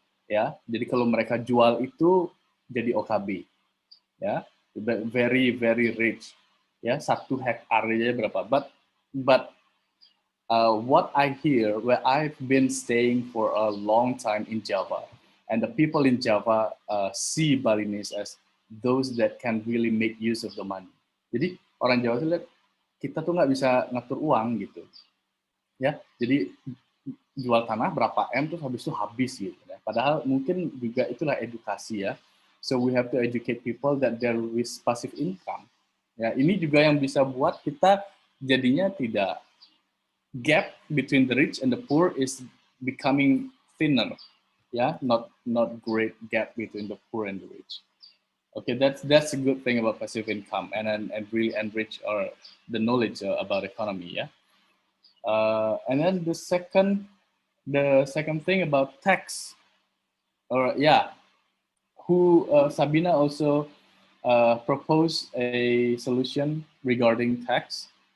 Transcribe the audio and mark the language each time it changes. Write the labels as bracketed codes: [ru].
[id] Ya, jadi kalau mereka jual itu jadi OKB, ya, [en] very very rich. [id] Ya, 1 hektar aja berapa? [en] But what I hear, where I've been staying for a long time in Java, and the people in Java see Balinese as those that can really make use of the money. [id] Jadi orang Jawa tuh lihat kita tuh nggak bisa ngatur uang gitu, ya. Jadi jual tanah berapa M terus habis itu habis gitu. Ya. Padahal mungkin juga itulah edukasi ya. [en] So we have to educate people that there is passive income. [id] Ya, ini juga yang bisa buat kita jadinya tidak [en] gap between the rich and the poor is becoming thinner. Yeah, not great gap between the poor and the rich. Okay, that's a good thing about passive income and really enrich the knowledge about economy. Yeah, and then the second thing about tax, or yeah, Sabina also proposed a solution regarding tax.